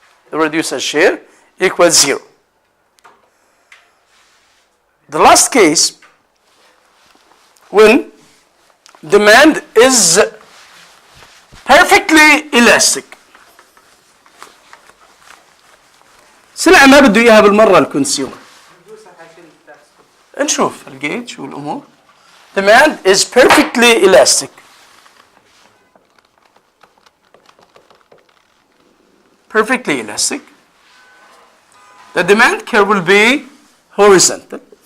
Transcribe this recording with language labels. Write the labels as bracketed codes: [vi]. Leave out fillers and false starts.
[en] the producer's share, equals 0. The last case, when demand is perfectly elastic. [ar] سلعة ما بده إياها بالمرة الكونسيومر. نشوف الجيج والأمور. [en] Demand is perfectly elastic. Perfectly elastic. The demand curve will be horizontal.